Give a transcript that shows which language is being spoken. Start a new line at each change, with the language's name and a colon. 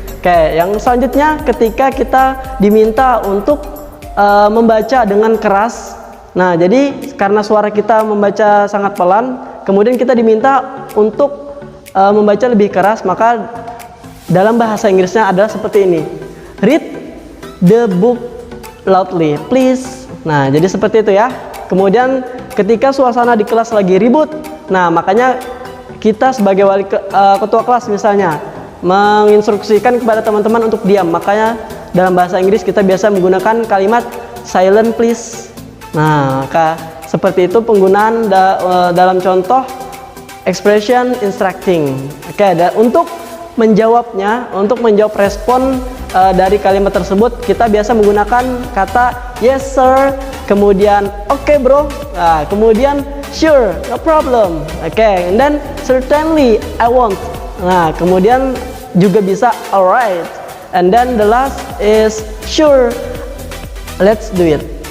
Indonesian: Oke, yang selanjutnya ketika kita diminta untuk membaca dengan keras. Nah, jadi karena suara kita membaca sangat pelan, kemudian kita diminta untuk membaca lebih keras, maka dalam bahasa Inggrisnya adalah seperti ini.
English: Read the book loudly, please.
Indonesian: Nah, jadi seperti itu ya. Kemudian ketika suasana di kelas lagi ribut, nah makanya kita sebagai ketua kelas misalnya menginstruksikan kepada teman-teman untuk diam, makanya dalam bahasa Inggris kita biasa menggunakan kalimat
English: silent please.
Indonesian: Nah, maka seperti itu penggunaan dalam contoh expression instructing. Oke, untuk menjawabnya, untuk menjawab respon dari kalimat tersebut, kita biasa menggunakan kata
English: yes sir,
Indonesian: kemudian
English: okay bro,
Indonesian: nah, kemudian
English: sure, no problem. Okay, and then certainly I won't.
Indonesian: Nah, kemudian juga bisa alright.
English: And then the last is sure, let's do it.